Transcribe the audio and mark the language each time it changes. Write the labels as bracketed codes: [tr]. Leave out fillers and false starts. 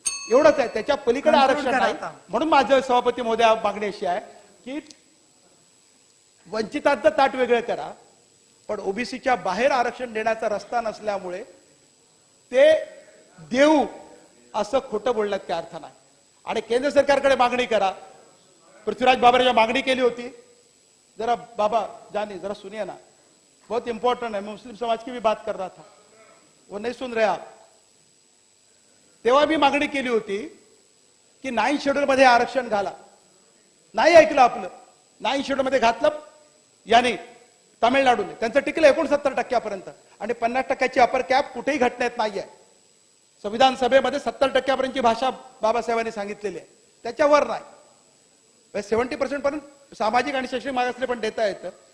[mr] एवढंच आहे, त्याच्या पलीकडे आरक्षण नाही. म्हणून माझं सभापती महोदया मागणी अशी आहे की वंचितांचं ताट वेगळं करा, पण ओबीसीच्या बाहेर आरक्षण देण्याचा रस्ता नसल्यामुळे ते देऊ असं खोटं बोलण्यात काय अर्थ नाही. आणि केंद्र सरकारकडे मागणी करा. पृथ्वीराज बाबरांनी मागणी केली होती, [hi] जरा बाबा जानी जरा सुनिए ना, बहुत इंपॉर्टेंट है, मैं मुस्लिम समाज की भी बात कर रहा था, वो नहीं सुन रहे आप. [mr] तेव्हा मी मागणी केली होती की 9 शेड्यूल मध्ये आरक्षण घाला. नाही ऐकलं आपलं. 9 शेड्यूल मध्ये घातलं याने तामिळनाडूने, त्यांचं टिकलं 69% आणि 50% अपर कॅप कुठेही घटनेत नाहीये. संविधान सभेमध्ये 70% भाषा बाबासाहेबांनी सांगितलेली आहे, त्याच्यावर नाही. 70% पर्यंत सामाजिक आणि शैक्षणिक मागासले पण देता येतं.